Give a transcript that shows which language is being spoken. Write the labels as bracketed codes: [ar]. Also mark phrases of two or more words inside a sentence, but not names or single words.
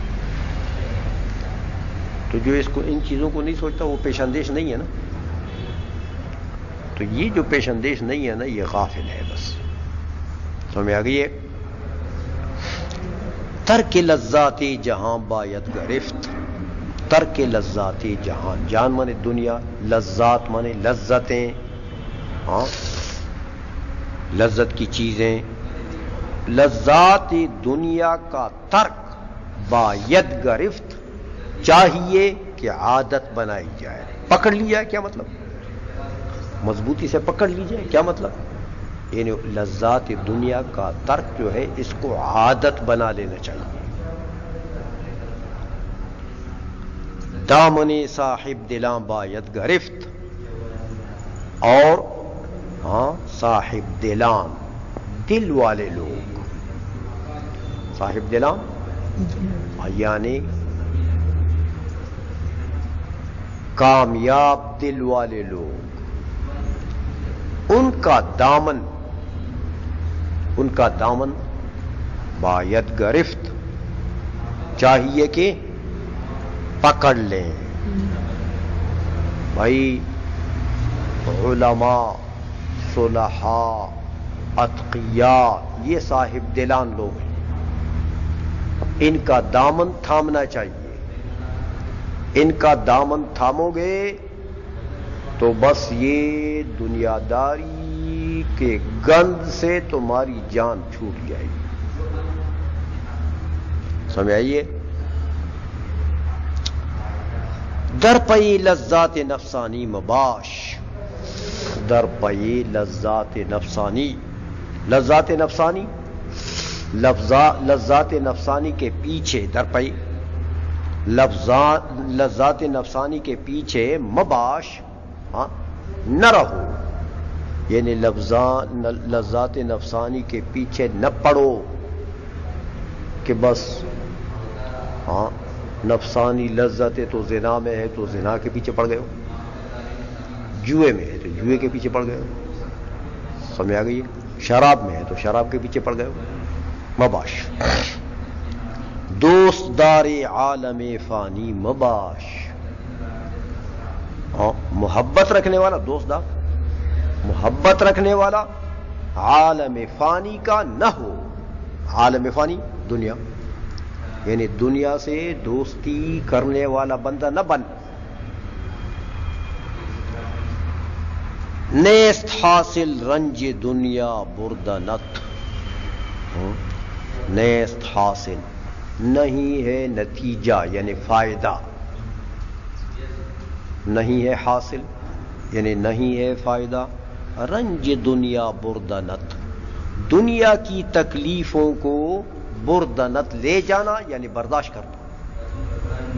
[ur] تو جو اس کو ان چیزوں کو نہیں سوچتا وہ پیش اندیش نہیں ہے نا تو یہ جو پیش اندیش نہیں ہے نا یہ غافل ہے بس سمجھ میں آ گئی ہے؟ [fa] ترک لذات جہاں باید گرفت، ترک لذات جہاں، [ur] جان مانے دنیا، لذات مانے لذتیں، ہاں لذت کی چیزیں، لذات دنیا کا ترک [fa] باید گرفت، [ur] چاہیے کہ عادت بنائی جائے، پکڑ لی جائے۔ کیا مطلب؟ مضبوطی سے پکڑ لی جائے۔ کیا مطلب؟ یعنی لذات دنیا کا ترک جو ہے اس کو عادت بنا لینا چاہیے۔ [fa] دامن صاحب دلاں باید گرفت، [ur] اور ہاں صاحب دلان، دل والے لوگ، صاحب دلان یعنی کامیاب دل والے لوگ، ان کا دامن [fa] باید گرفت، [ur] چاہیے کہ پکڑ لیں۔ بھائی علماء، صلحاء، اتقیاء، یہ صاحب دلان لوگ ہیں، ان کا دامن تھامنا چاہیے۔ ان کا دامن تھامو گے تو بس یہ دنیا داری کے گند سے تمہاری جان چھوٹ جائے گی۔ سمجھ آئیے؟ [fa] در پئی لذات نفسانی مباش، در پئی لذات نفسانی، لذات نفسانی، لذات نفسانی [ur] کے پیچھے، [fa] در پئی [ur] لذات نفسانی کے پیچھے مباش، ہاں نہ رہو، یعنی لذات نفسانی کے پیچھے نہ پڑو کہ بس ہاں نفسانی لذت تو زنا میں ہے تو زنا کے پیچھے پڑ گئے ہو، جوئے میں ہے تو جوئے کے پیچھے پڑ گئے ہو، سمجھ آ گئی ہے؟ شراب میں ہے تو شراب کے پیچھے پڑ گئے ہو، مباش۔ [fa] دوست دار عالم فانی مباش، [ur] محبت رکھنے والا دوست دار، محبت رکھنے والا عالم فانی کا نہ ہو۔ عالم فانی دنیا، یعنی دنیا سے دوستی کرنے والا بندہ نہ بن۔ [fa] نیست حاصل رنج دنیا بردنت، نیست حاصل [ur] نہیں ہے نتیجہ یعنی فائدہ، نہیں ہے حاصل یعنی نہیں ہے فائدہ، [fa] رنج دنیا بردنت، [ur] دنیا کی تکلیفوں کو بردنت لے جانا یعنی برداشت کرنا۔